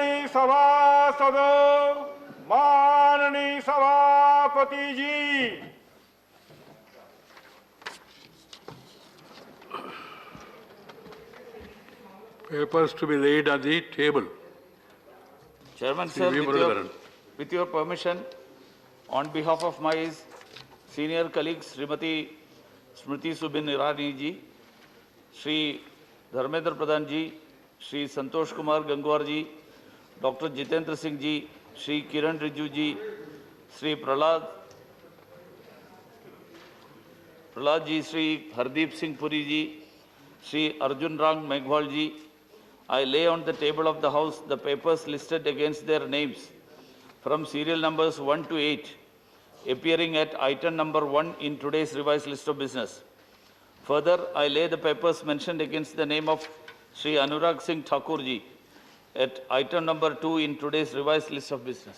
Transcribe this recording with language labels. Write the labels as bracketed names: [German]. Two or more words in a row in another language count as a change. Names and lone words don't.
[Hindi] सभासदों, माननीय सभापति जी, [English] papers to be laid on the table. Chairman sir, with your permission, on behalf of my senior colleagues, Srimati Smriti Subin Irani ji, Shri Dharmendra Pradhan ji, Shri Santosh Kumar Gangwar ji, Dr. Jitendra Singh ji, Shri Kiran Rijiju ji, Shri Prahlad ji, Shri Hardeep Singh Puri ji, Shri Arjun Rang Meghwal ji, I lay on the table of the House the papers listed against their names from serial numbers 1 to 8, appearing at item number 1 in today's revised list of business. Further, I lay the papers mentioned against the name of Shri Anurag Singh Thakur ji at item number 2 in today's revised list of business.